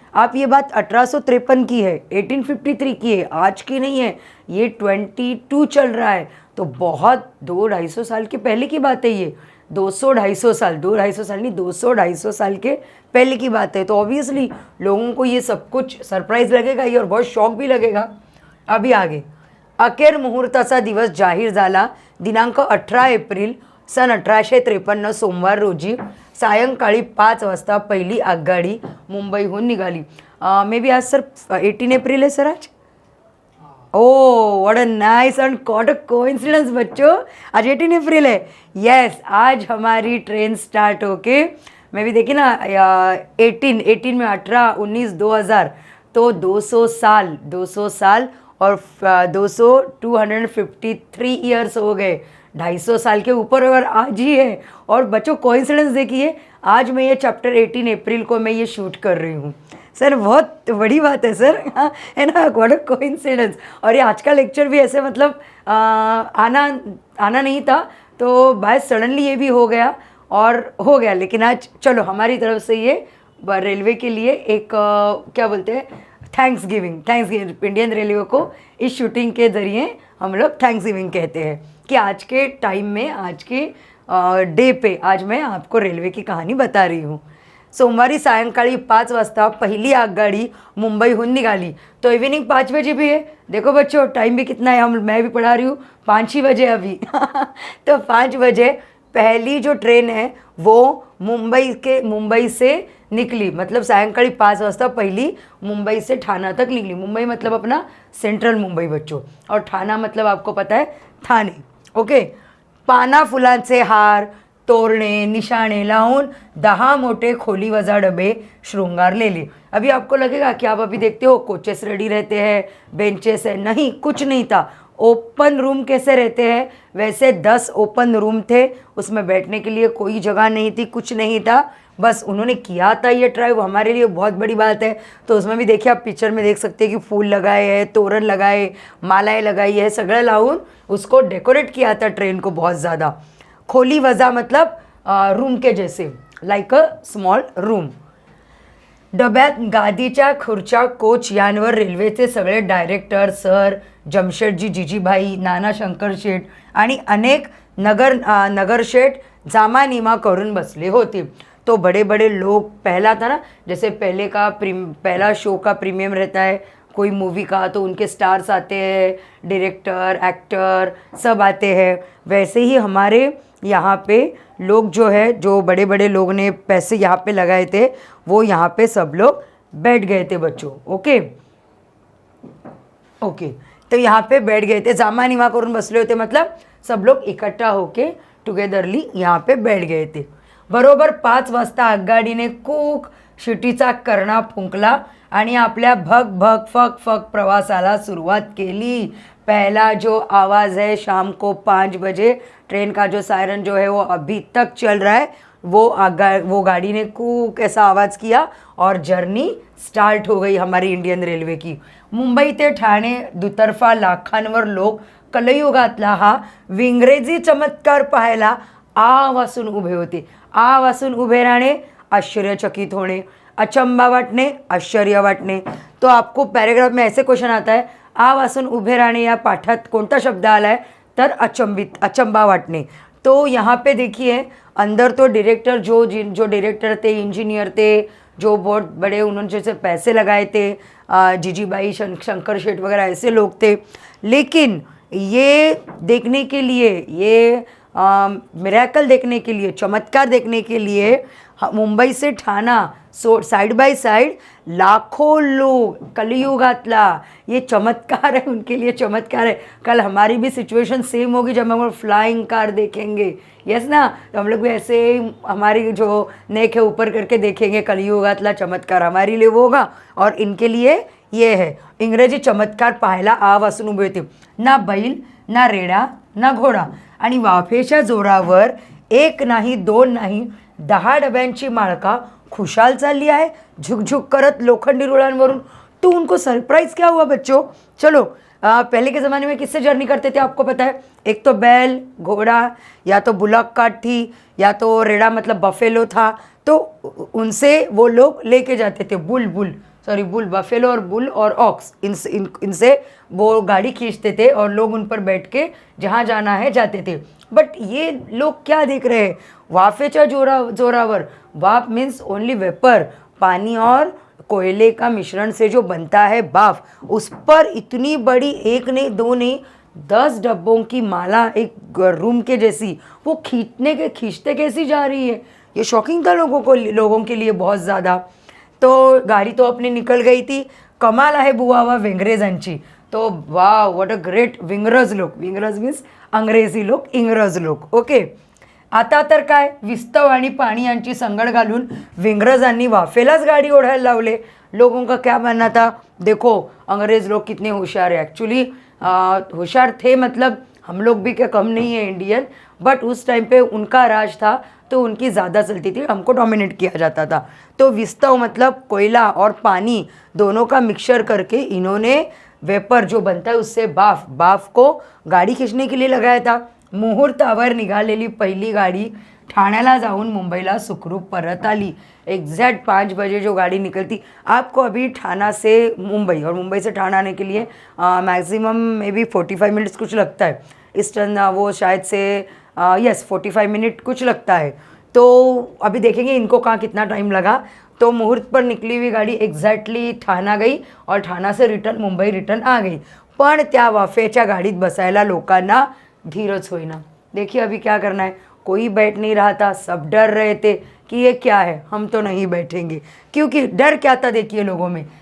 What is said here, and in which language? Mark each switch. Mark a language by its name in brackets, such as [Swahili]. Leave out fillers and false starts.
[Hindi] आप ये बात 1853 की है, 1853 की है, आज की नहीं है, ये 22 चल रहा है, तो बहुत 200-250 साल के पहले की बात है ये। 200-250 साल, 200-250 साल नहीं, 200-250 साल के पहले की बात है। तो ऑब्वियसली लोगों को ये सब कुछ सरप्राईज लगेगा ही और बहुत शॉक भी लगेगा। [Marathi] अभी आगे अखेर मुहूर्ताचा दिवस जाहीर झाला। दिनांक 18 एप्रिल सन 1853 सोमवार रोजी सायंकाळी 5 वाजता पहिली आगगाडी मुंबईहून निघाली। [Hindi] मे बी आज सर 18 एप्रिल है सर आज। [English] oh what a nice and what a coincidence [Hindi] बच्चों, आज 18 अप्रैल है। यस, आज हमारी ट्रेन स्टार्ट होके मैं भी देखी ना 18 में 18, 19, 2000 तो 200 साल और 253 ईयर्स हो गए, 250 साल के ऊपर और आज ही है। और बच्चों कोइंसिडेंस देखिए, आज मैं ये चैप्टर 18 अप्रैल को मैं ये शूट कर रही हूँ सर, बहुत बड़ी बात है सर, हाँ है ना, [English] What a coincidence. [Hindi] और ये आज का लेक्चर भी ऐसे मतलब आना नहीं था, तो बाय सडनली ये भी हो गया और हो गया। लेकिन आज चलो हमारी तरफ से ये रेलवे के लिए एक क्या बोलते हैं, थैंक्स गिविंग इंडियन रेलवे को इस शूटिंग के ज़रिए हम लोग थैंक्स गिविंग कहते हैं कि आज के टाइम में, आज के डे पे आज मैं आपको रेलवे की कहानी बता रही हूँ। [Marathi] सोमवारी सायंकाळी 5 वाजता पहिली आगगाडी मुंबईहून निघाली। [Hindi] तो इवनिंग 5 बजे भी है, देखो बच्चों टाइम भी कितना है, मैं भी पढ़ा रही हूँ 5 ही बजे अभी तो 5 बजे पहली जो ट्रेन है वो मुंबई से निकली, मतलब [Marathi] सायंकाळी 5 वाजता पहिली [Hindi] मुंबई से ठाणा तक निकली। मुंबई मतलब अपना सेंट्रल मुंबई बच्चों, और ठाणा मतलब आपको पता है ठाणे, ओके। [Marathi] पाना फुलांचे हार, तोरणे, निशाणे लावून 10 मोटे खोली वजा डबे श्रृंगारलेले। [Hindi] अभी आपको लगेगा कि आप अभी देखते हो कोचेस रेडी रहते हैं, बेंचेस है, नहीं, कुछ नहीं था। ओपन रूम कैसे रहते हैं वैसे 10 ओपन रूम थे, उसमें बैठने के लिए कोई जगह नहीं थी, कुछ नहीं था, बस उन्होंने किया था ये ट्राई, वो हमारे लिए बहुत बड़ी बात है। तो उसमें भी देखिए, आप पिक्चर में देख सकते हैं कि फूल लगाए हैं, तोरण लगाए, मालाएं लगाई है, [Marathi] सगळं लावून [Hindi] उसको डेकोरेट किया था ट्रेन को बहुत ज़्यादा। खोली वजा मतलब रूम के जैसे, [English] Like a small room. [Marathi] डब्यात गादीच्या खुर्च्या, कोच यांवर रेल्वेचे सगळे डायरेक्टर, सर जमशेदजी जिजीभाई, नाना शंकरशेठ आणि अनेक नगरशेठ जामानिमा करून बसले होते। [Hindi] तो बड़े बड़े लोग, पहला था ना, जैसे पहला शो का प्रीमियम रहता है कोई मूवी का, तो उनके स्टार्स आते हैं, डायरेक्टर, एक्टर सब आते हैं, वैसे ही हमारे यहाँ पे लोग जो है, जो बड़े बड़े लोग ने पैसे यहाँ पे लगाए थे, वो यहाँ पे सब लोग बैठ गए थे बच्चों, ओके ओके। तो यहाँ पे बैठ गए थे, [Marathi] जामा निमा करून बसले होते, [Hindi] मतलब सब लोग इकट्ठा होके टुगेदरली यहाँ पे बैठ गए थे. [Marathi] बरोबर 5 वाजता आगगाडीने कूक शिटीचा करणा फुंकला आणि आपल्या भग भग फक फक प्रवासाला सुरुवात केली. [Hindi] पहला जो आवाज़ है शाम को 5 बजे ट्रेन का जो सायरन जो है वो अभी तक चल रहा है. वो गाड़ी ने कूक ऐसा आवाज़ किया और जर्नी स्टार्ट हो गई हमारी इंडियन रेल्वे की. [Marathi] मुंबई ते ठाणे दुतर्फा लाखांवर लोक कलयुगातला हा विंग्रेजी चमत्कार पाहायला आ वासून उभे होते. आ वासून उभे राहणे, आश्चर्यचकित होणे, अचंबा वाटणे, आश्चर्य वाटणे. [Hindi] तो आपको पैराग्राफ में ऐसे क्वेश्चन आता है, [Marathi] आ वासून उभे राहणे या पाठात कोणता शब्द आला है, तर अचंबा वाटणे. [Hindi] तो यहाँ पे देखिए अंदर तो डायरेक्टर जो डायरेक्टर थे, इंजीनियर थे, जो बहुत बड़े उन्होंने जैसे पैसे लगाए थे, जीजीबाई शंकर शेठ वगैरह ऐसे लोग थे. लेकिन ये देखने के लिए, ये मिरेकल देखने के लिए, चमत्कार देखने के लिए मुंबई से ठाणा साइड बाय साइड लाखों लोग, कलयुगातला ये चमत्कार है, उनके लिए चमत्कार है. कल हमारी भी सिचुएशन सेम होगी जब हम लोग फ्लाइंग कार देखेंगे. यस ना, तो हम लोग भी ऐसे हमारी जो नेक है ऊपर करके देखेंगे. कलयुगातला चमत्कार हमारे लिए वो होगा और इनके लिए ये है. [Marathi] इंग्रजी चमत्कार पाहायला आ वासून उभे होते. ना बैल, ना रेडा, ना घोडा आणि वाफेच्या जोरावर एक नाही, दोन नाही, 10 डब्यांची माळका खुशाल चालली आहे झुकझुक करत लोखंडी रुळांवरून. [Hindi] तो उनको सरप्राइज क्या हुआ बच्चों? चलो, पहले के ज़माने में किससे जर्नी करते थे आपको पता है? एक तो बैल, घोड़ा, या तो बुलक कार्ट थी, या तो रेड़ा मतलब बफेलो था. तो उनसे वो लोग लेके जाते थे बुल बफेलो और बुल और ऑक्स, इनसे वो गाड़ी खींचते थे और लोग उन पर बैठ के जहाँ जाना है जाते थे. बट ये लोग क्या देख रहे हैं? [Marathi] वाफेच्या जोरावर. [Hindi] वाफ मीन्स ओनली वेपर, पानी और कोयले का मिश्रण से जो बनता है बाफ, उस पर इतनी बड़ी, एक नहीं दो नहीं, 10 डब्बों की माला एक रूम के जैसी वो खींचते कैसी जा रही है. ये शॉकिंग था लोगों के लिए बहुत ज़्यादा. तो गाड़ी तो अपनी निकल गई थी. [Marathi] कमाल आहे बुवावा वेंग्रेजांची. [Hindi] तो वाव, व्हॉट अ ग्रेट विंग्रज लोक. विंग्रज मीन्स अंग्रेजी लोक, इंग्रज लोक. [Marathi] ओके, आता तर काय, विस्तव आणि पाणी यांची संगड घालून विंग्रजांनी वाफेलाच गाडी ओढायला लावले. [Hindi] लोगों का क्या मानना था? देखो अंग्रेज़ लोग कितने होशियार है. एक्चुअली होशियार थे, मतलब हम लोग भी क्या कम नहीं है इंडियन, बट उस टाइम पे उनका राज था तो उनकी ज़्यादा चलती थी, हमको डोमिनेट किया जाता था. तो विस्तव मतलब कोयला और पानी दोनों का मिक्सचर करके इन्होंने वेपर जो बनता है उससे बाफ को गाड़ी खींचने के लिए लगाया था. [Marathi] मुहूर्तावर निघालेली पहिली गाडी ठाण्याला जाऊन मुंबईला सुखरूप परत आली. [Hindi] एग्जैक्ट 5 बजे जो गाड़ी निकलती. आपको अभी ठाणा से मुंबई और मुंबई से ठाणा आने के लिए मैक्सिमम मे बी 45 मिनट्स कुछ लगता है. ईस्टर्न वो शायद से 45 मिनट कुछ लगता है. तो अभी देखेंगे इनको कहाँ कितना टाइम लगा. तो मुहूर्त पर निकली हुई गाड़ी एग्जैक्टली ठाणा गई और ठाणा से मुंबई रिटर्न आ गई. [Marathi] पण त्या वाफेच्या गाडीत बसायला लोकांना धीरज होईना. [Hindi] देखिए अभी क्या करना है, कोई बैठ नहीं रहा था, सब डर रहे थे कि ये क्या है, हम तो नहीं बैठेंगे. क्योंकि डर क्या था देखिए लोगों में.